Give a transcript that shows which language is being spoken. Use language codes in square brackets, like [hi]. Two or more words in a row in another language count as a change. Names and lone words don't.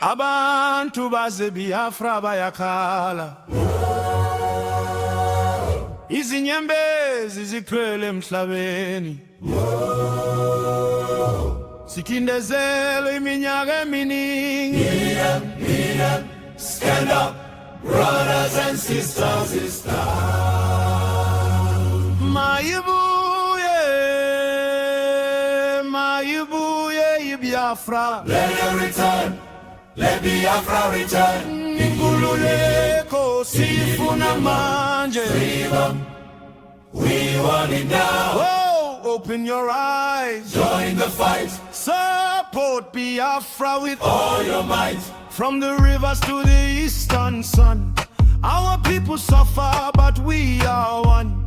[zu] Abantu baze Biafra Bayakhala. Izinyembezi zikhwele emhlabeni. Sikindezele iminyaka eminingi. [en] Stand up, brothers and sisters, it's time. [zu] Mayibuye Biafra. [en] Let it return, let Biafra return. [zu] Ngululeko sifuna manje. [en] Freedom, we want it now. Oh, open your eyes. Join the fight, Support Biafra with all your might. From the rivers to the eastern sun, our people suffer, but we are one.